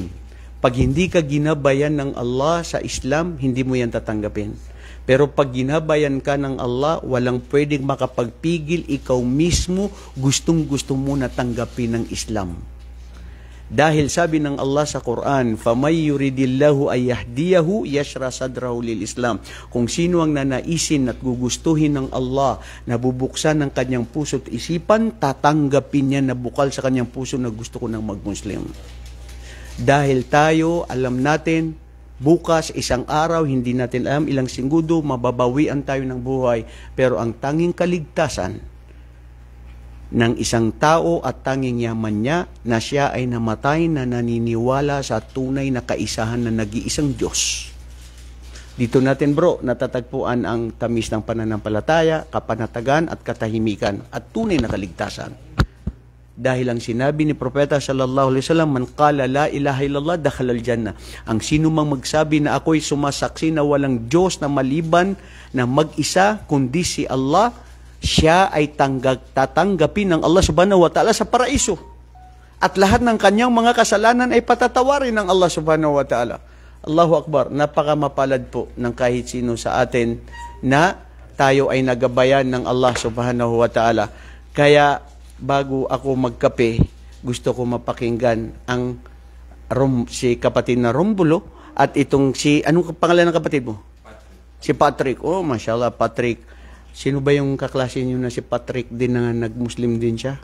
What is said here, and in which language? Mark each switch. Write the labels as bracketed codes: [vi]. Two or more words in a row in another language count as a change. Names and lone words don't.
[tl] Pag hindi ka ginabayan ng Allah sa Islam, hindi mo yan tatanggapin. Pero pag ginabayan ka ng Allah, walang pwedeng makapagpigil, ikaw mismo gustong-gusto mo na tanggapin ng Islam. Dahil sabi ng Allah sa Quran, [ar] فَمَنْ يُرِدِ اللَّهُ أَنْ يَهْدِيَهُ يَشْرَحْ صَدْرَهُ لِلْإِسْلَامِ. [tl] Kung sino ang nanaisin at gugustuhin ng Allah na bubuksan ng kanyang puso at isipan, tatanggapin niya na bukal sa kanyang puso na gusto ko ng mag-Muslim. Dahil tayo, alam natin, bukas, isang araw, hindi natin alam, ilang segundo, mababawian tayo ng buhay. Pero ang tanging kaligtasan ng isang tao at tanging yaman niya, na siya ay namatay na naniniwala sa tunay na kaisahan na nag-iisang Diyos. Dito natin bro, natatagpuan ang tamis ng pananampalataya, kapanatagan at katahimikan at tunay na kaligtasan. Dahil ang sinabi ni Propeta [ar] صلى الله عليه وسلم من قال لا إله إلا الله دخل الجنة. [tl] Ang sino mang magsabi na ako'y sumasaksi na walang Diyos na maliban na mag-isa kundi si Allah, siya ay tatanggapin ng Allah [ar] سبحانه وتعالى [tl] sa paraiso. At lahat ng kanyang mga kasalanan ay patatawarin ng Allah [ar] سبحانه وتعالى. الله أكبر, [tl] napakamapalad po ng kahit sino sa atin na tayo ay nagabayan ng Allah [ar] سبحانه وتعالى. [tl] Kaya bago ako magkape, gusto ko mapakinggan ang si kapatid na Rombulo at itong anong pangalan ng kapatid mo? Patrick. Si Patrick. Oh, mashallah, Patrick. Sino ba yung kaklase niyo na si Patrick din na nag-Muslim din siya?